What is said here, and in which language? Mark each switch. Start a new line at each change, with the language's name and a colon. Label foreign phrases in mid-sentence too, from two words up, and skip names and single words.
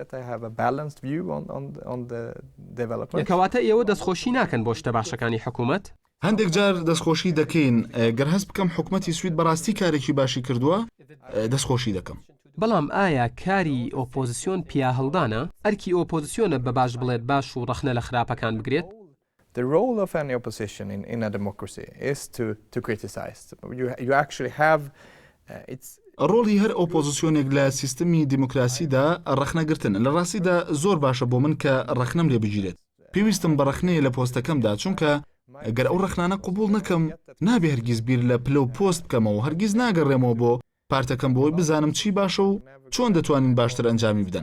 Central Kurdish: کەواتە ئێوە دەستخۆشی ناکەن بۆ شتە باشەکانی حکوومەت؟ هەندێک جار دەستخۆشی دەکەین. گەر هەست بکەم حکوومەتی سوید بەڕاستی کارێکی باشی کردووە دەستخۆشی دەکەم. بەڵام ئایا کاری ئۆپۆزیسیۆن پیا هەڵدانە؟ ئەرکی ئۆپۆزیسیۆنە بە باش بڵێت باش و ڕەخنە لە خراپەکان بگرێت؟
English: The role of any opposition in a democracy is to criticize. You actually have
Central Kurdish: ڕۆڵی هەر ئۆپۆزیسیۆنێک لە سیستمی دیموکراسیدا ڕەخنەگرتن. لە ڕاستیدا زۆر باشە بۆ من کە ڕەخنەم لێ بگیرێت. پێویستم بە ڕەخنەیە لە پۆستەکەمدا، چونکە ئەگەر ئەو ڕەخنانە قبول نەکەم نابێ هەرگیز بیر لە پلە و پۆست بکەمەوە، هەرگیز ناگەڕێمەوە بۆ پارتەکەم بۆی بزانم چی باشە و چۆن دەتوانین باشتر ئەنجامی بدەن.